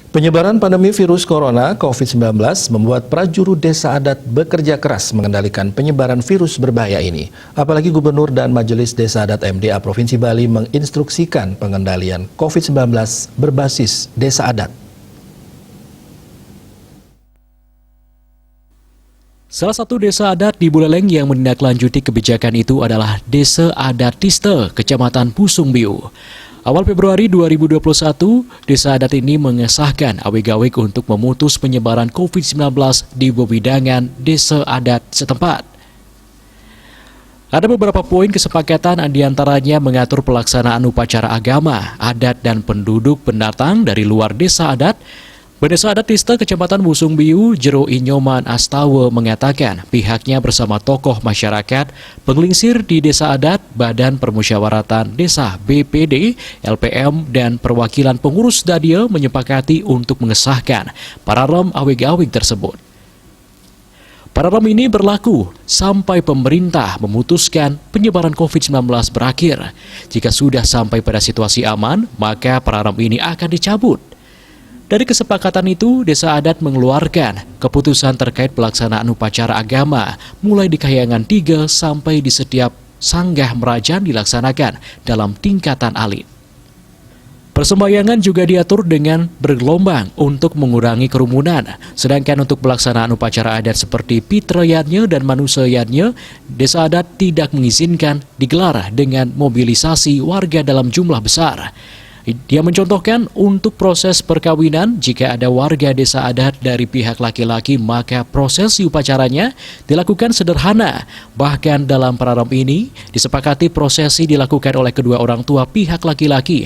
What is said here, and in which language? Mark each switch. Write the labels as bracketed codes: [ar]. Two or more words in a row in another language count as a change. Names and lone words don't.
[id] Penyebaran pandemi virus corona COVID-19 membuat prajurit desa adat bekerja keras mengendalikan penyebaran virus berbahaya ini. Apalagi Gubernur dan Majelis Desa Adat MDA Provinsi Bali menginstruksikan pengendalian COVID-19 berbasis desa adat. Salah satu desa adat di Buleleng yang menindaklanjuti kebijakan itu adalah Desa Adat Tiste, Kecamatan Pusungbiu. Awal Februari 2021, desa adat ini mengesahkan awik-awik untuk memutus penyebaran COVID-19 di wewidangan desa adat setempat. Ada beberapa poin kesepakatan, diantaranya mengatur pelaksanaan upacara agama, adat dan penduduk pendatang dari luar desa adat. Desa Adat Tiste Kecamatan Pusungbiu, Jero Inyoman Astawa mengatakan pihaknya bersama tokoh masyarakat, penglingsir di desa adat, Badan Permusyawaratan Desa BPD, LPM, dan perwakilan pengurus Dadia menyepakati untuk mengesahkan paralel awik-awik tersebut. Paralel ini berlaku sampai pemerintah memutuskan penyebaran COVID-19 berakhir. Jika sudah sampai pada situasi aman, maka paralel ini akan dicabut. Dari kesepakatan itu, desa adat mengeluarkan keputusan terkait pelaksanaan upacara agama mulai di Kahyangan 3 sampai di setiap sanggah merajan dilaksanakan dalam tingkatan alit. Persembahyangan juga diatur dengan bergelombang untuk mengurangi kerumunan, sedangkan untuk pelaksanaan upacara adat seperti Pitrayatnya dan Manusayatnya, desa adat tidak mengizinkan digelar dengan mobilisasi warga dalam jumlah besar. Dia mencontohkan untuk proses perkawinan, jika ada warga desa adat dari pihak laki-laki, maka prosesi upacaranya dilakukan sederhana. Bahkan dalam paralel ini, disepakati prosesi dilakukan oleh kedua orang tua pihak laki-laki.